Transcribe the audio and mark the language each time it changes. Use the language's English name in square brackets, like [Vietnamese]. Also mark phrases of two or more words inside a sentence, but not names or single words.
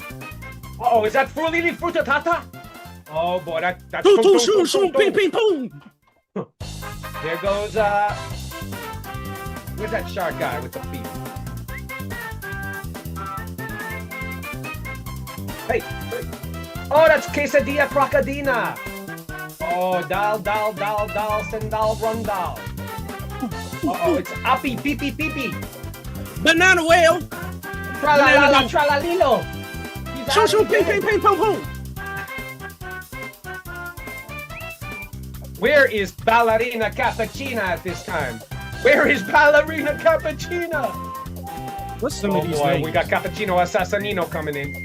[English] Oh, is that Frulili Frutatata? Oh boy, that's Toot, toot, shoot, shoot, ping, ping, boom. There goes where's that shark guy with the feet? Hey. Oh, that's Quesadilla Crocodina. Oh, dal, sendal, rundal. Uh-oh, it's Appy, Pee-Pee, Pee-Pee. Banana whale. Tra-la-la-la, tra-la-lilo. He's Shoot, out shoot, ping, again. ping, ping, boom, boom. Where is Ballerina Cappuccina at this time? Where is Ballerina Cappuccina? What's some Oh of these boy, names? we got Cappuccino Assassinino coming in.